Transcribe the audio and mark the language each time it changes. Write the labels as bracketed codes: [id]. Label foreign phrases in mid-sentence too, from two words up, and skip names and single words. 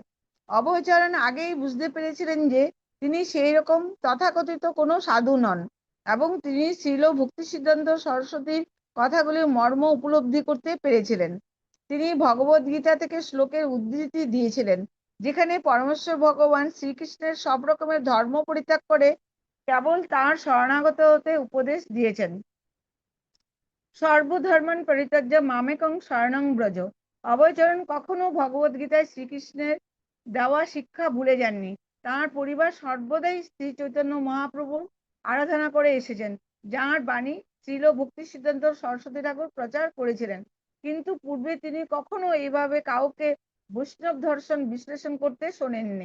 [bn] অভয়চরণ আগেই বুঝতে পেরেছিলেন যে তিনি সেই রকম তথাকথিত কোনো সাধু নন, এবং তিনি শ্রীল ভক্তি সিদ্ধান্ত সরস্বতীর কথাগুলির মর্ম উপলব্ধি করতে পেরেছিলেন। তিনি ভগবদ গীতা থেকে শ্লোকের উদ্ধৃতি দিয়েছিলেন, যেখানে পরমেশ্বর ভগবান শ্রীকৃষ্ণের সব রকমের ধর্ম পরিত্যাগ করে কেবল তাঁর শরণাগত হতে উপদেশ দিয়েছেন। [sa] সর্বধর্মান পরিত্যাজ্য মামেকং শরণং ব্রজ। [bn] অভয়চরণ কখনো ভগবদ গীতায় শ্রীকৃষ্ণের দেওয়া শিক্ষা ভুলে যাননি। তাঁর পরিবার সর্বদাই শ্রী চৈতন্য মহাপ্রভুর আরাধনা করে এসেছেন, যাঁর বাণী শ্রীল ভক্তি সিদ্ধান্ত সরস্বতী ঠাকুর প্রচার করেছিলেন। কিন্তু পূর্বে তিনি কখনো এইভাবে কাউকে বৈষ্ণব দর্শন বিশ্লেষণ করতে শোনেননি।